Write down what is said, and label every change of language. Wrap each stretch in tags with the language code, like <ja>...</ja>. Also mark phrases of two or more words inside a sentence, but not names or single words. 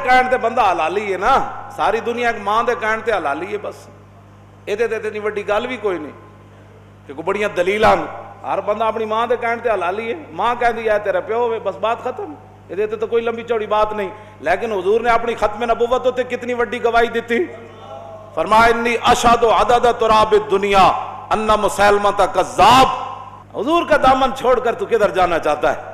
<pa>کہن تے بندہ حلالی ہے نا، ساری دنیا ایک ماں دے کہن تے حلالی ہے بس، اے تے اتنی وڈی گل بھی کوئی نہیں کہ کوئی بڑیاں دلیلاں، ہر بندہ اپنی ماں دے کہن تے حلالی ہے، ماں کہندی ہے تیرا پیو ہوئے بس بات ختم، اے تے تو کوئی لمبی چوڑی بات نہیں۔ لیکن حضور نے اپنی ختم نبوت تے کتنی وڈی گواہی دیتی، فرمایا</pa> <ar>انی اشہد عدد تراب الدنیا ان مسیلمہ کذاب،</ar> <ur>حضور کا دامن چھوڑ کر تو کدھر جانا چاہتا ہے؟</ur>